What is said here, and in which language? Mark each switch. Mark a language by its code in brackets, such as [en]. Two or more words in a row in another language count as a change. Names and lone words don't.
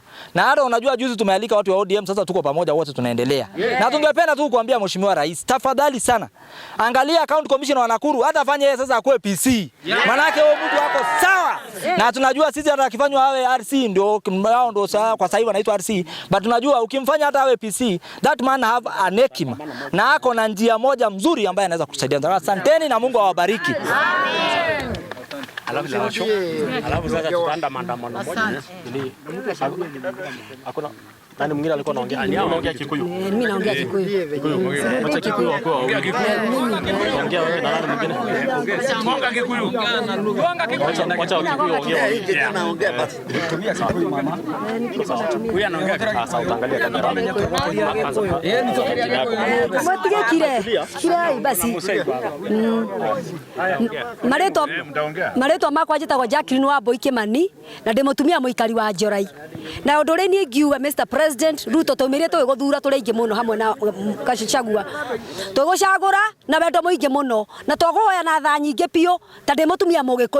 [sw] Na hata unajua juzi tumealika watu wa ODM, sasa tuko pamoja wote tunaendelea. Na tungependa tu kuambia Mheshimiwa Rais, tafadhali sana, angalia County Commissioner wa Nakuru, hata afanye yeye sasa akuwe PC. Manake huyo mtu wako sawa. Na tunajua sisi hata akifanywa awe RC ndio sawa, kwa sasa hivi anaitwa RC, but tunajua ukimfanya hata awe PC, [en] that man have an [sw] hekima. Na ako na njia moja mzuri ambaye anaweza kusaidia. Asanteni na Mungu awabariki. Alafu sasa tutaenda maandamano moja ili hakuna nani mwingine alikuwa anaongea. Anaongea Kikuyu. Mimi naongea Kikuyu. Acha Kikuyu wako ongea Kikuyu. Ongea wewe na nani mwingine? Ongea Kikuyu. Acha Kikuyu ongea. Anaongea basi. Tumia Kikuyu mama. Huyu anaongea sasa, utaangalia kamera. Mwatige kile basi. [ki] Mareto makwa njĩtagwo Jacqueline Wambui Kimani na ndĩmutumia mũikari wa Njorai. Na ũndũ ũrĩa niĩ ngiuga Mr President Ruto tũmĩrĩte twĩgũthura tũrĩ aingĩ mũno hamwe na Gachagua. Twĩgũcagũra na wendo mũingĩ mũno na tũgũhoya na tha nyingĩ biũ ta ndĩ mũtumia mũgĩkũyũ.